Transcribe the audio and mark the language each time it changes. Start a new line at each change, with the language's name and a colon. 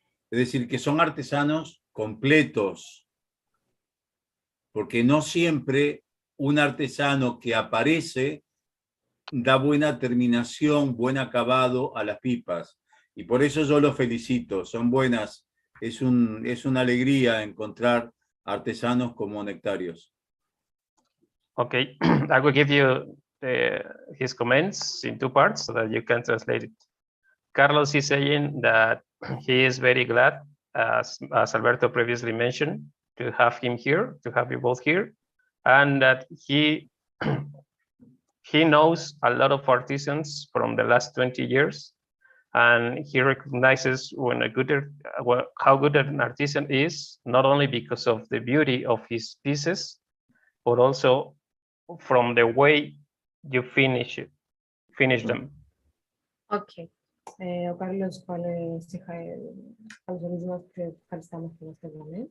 Spanish: Es decir, que son artesanos completos, porque no siempre un artesano que aparece da buena terminación, buen acabado a las pipas. Y por eso yo los felicito, son buenas. Es una alegría encontrar artesanos como Nektarios.
English: Okay, I will give you his comments in two parts so that you can translate it. Carlos is saying that he is very glad, as Alberto previously mentioned, to have him here, to have you both here, and that he knows a lot of artisans from the last 20 years, and he recognizes when how good an artisan is, not only because of the beauty of his pieces, but also from the way you finish them. Okay.
Greek: Ο Κάρλος πάλι καλωσορίζει μας και ευχαριστάμε που είμαστε εδώ.